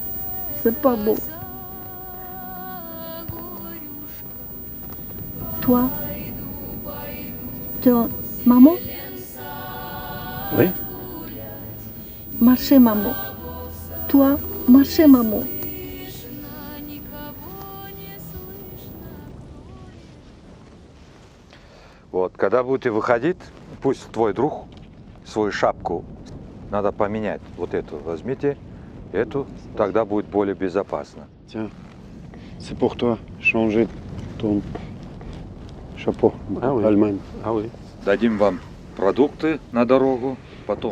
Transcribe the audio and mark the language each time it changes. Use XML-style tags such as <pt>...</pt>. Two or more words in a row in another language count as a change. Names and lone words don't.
<fr>C'est pas beau. Toi, tu es maman? Oui. Marchez, maman. Toi, marchez, maman.</fr> <ru>Вот, когда будете выходить, пусть твой друг свою шапку надо поменять. Вот эту возьмите, эту, тогда будет более безопасно.</ru> <fr>Tiens, c'est pour toi. Changer ton chapeau. Ah oui. Allemagne. Ah oui.</fr> <ru>Дадим вам продукты на дорогу, потом.</ru>